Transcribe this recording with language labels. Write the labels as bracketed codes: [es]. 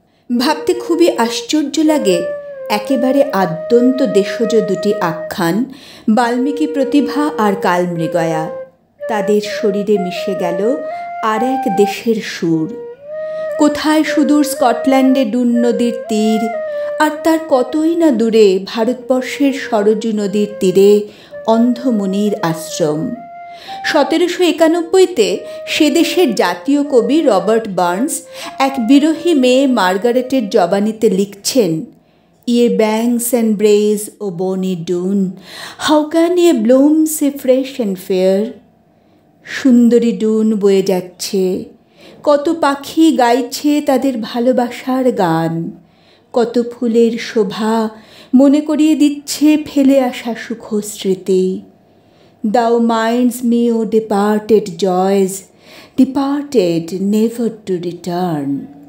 [bn] ভাবতে খুবই আশ্চর্য লাগে, একেবারে আদ্যন্ত দেশজ 2টি আখ্যান, বাল্মীকি প্রতিভা আর কালমৃগয়া, তাদের শরীরে মিশে গেল আর এক দেশের সুর। কোথায় সুদূর স্কটল্যান্ডে ডুন নদীর তীর, আর তার কতই না দূরে ভারতবর্ষের সরজু নদীর তীরে অন্ধমুনির আশ্রম। 1791-তে সে দেশের জাতীয় কবি রবার্ট বার্নস এক বিরহী মেয়ে মার্গারেটের জবানিতে লিখছেন, [en] "Ye banks and braes, O bonny Doon, how can ye bloom so fresh and fair?" [bn] সুন্দরী ডুন বয়ে যাচ্ছে, কত পাখি গাইছে তাদের ভালোবাসার গান, কত ফুলের শোভা মনে করিয়ে দিচ্ছে ফেলে আসা সুখ স্মৃতি। [en] Thou minds me, O departed joys, departed never to return.